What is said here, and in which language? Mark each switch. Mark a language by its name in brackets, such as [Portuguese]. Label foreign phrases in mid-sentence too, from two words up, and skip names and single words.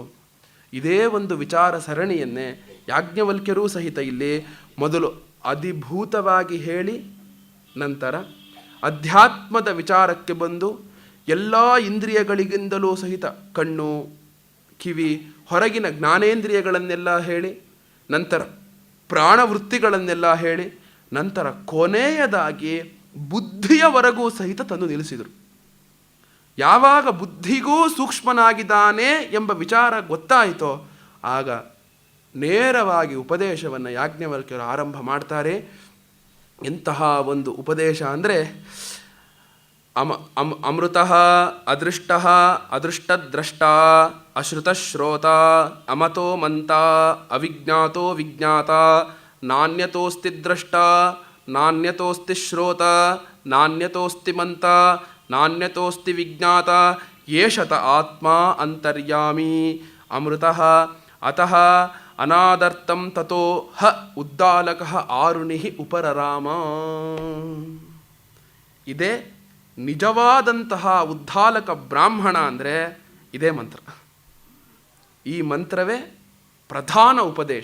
[Kannada] ಇದೇ ಒಂದು ವಿಚಾರ ಸರಣಿಯನ್ನೇ ಯಾಜ್ಞವಲ್ಕ್ಯರೂ ಸಹಿತ ಇಲ್ಲಿ ಮೊದಲು ಅಧಿಭೂತವಾಗಿ ಹೇಳಿ ನಂತರ ಅಧ್ಯಾತ್ಮದ ವಿಚಾರಕ್ಕೆ ಬಂದು ಎಲ್ಲ ಇಂದ್ರಿಯಗಳಿಗಿಂತಲೂ ಸಹಿತ ಕಣ್ಣು, ಕಿವಿ, ಹೊರಗಿನ ಜ್ಞಾನೇಂದ್ರಿಯಗಳನ್ನೆಲ್ಲ ಹೇಳಿ ನಂತರ ಪ್ರಾಣವೃತ್ತಿಗಳನ್ನೆಲ್ಲ ಹೇಳಿ ನಂತರ ಕೊನೆಯದಾಗಿ ಬುದ್ಧಿಯವರೆಗೂ ಸಹಿತ ತಂದು ನಿಲ್ಲಿಸಿದರು. ಯಾವಾಗ ಬುದ್ಧಿಗೂ ಸೂಕ್ಷ್ಮನಾಗಿದ್ದಾನೆ ಎಂಬ ವಿಚಾರ ಗೊತ್ತಾಯಿತೋ ಆಗ ನೇರವಾಗಿ ಉಪದೇಶವನ್ನು ಯಾಜ್ಞವಲ್ಕ್ಯರು ಆರಂಭ ಮಾಡ್ತಾರೆ. ಎಂತಹ ಒಂದು ಉಪದೇಶ ಅಂದರೆ [Sanskrit] ಅಮೃತಃ ಅದೃಷ್ಟಃ ಅದೃಷ್ಟದ್ರಷ್ಟ ಅಶ್ರುತಶ್ರೋತ ಅಮತೋ ಮಂತ ಅವಿಜ್ಞಾತೋ ವಿಜ್ಞಾತ ನಾಣ್ಯತೋಸ್ತಿ ದ್ರಷ್ಟ ನಾಣ್ಯತೋಸ್ತಿ ಶ್ರೋತ ನಾಣ್ಯತೋಸ್ತಿ ಮಂತ ನಾಣ್ಯತೋಸ್ತಿ ವಿಜ್ಞಾತ ಯೇಷತ ಆತ್ಮ ಅಂತರ್ಯಾಮಿ ಅಮೃತಃ ಅತಃ ಅನಾದರ್ಥಂ ತಥೋ ಹ ಉದ್ದಾಲಕಃ ಆರುಣಿ ಉಪರರಾಮ. [Kannada] ಇದೇ ನಿಜವಾದಂತಹ ಉದ್ದಾಲಕ ಬ್ರಾಹ್ಮಣ ಅಂದರೆ ಇದೇ ಮಂತ್ರ. ಈ ಮಂತ್ರವೇ ಪ್ರಧಾನ ಉಪದೇಶ.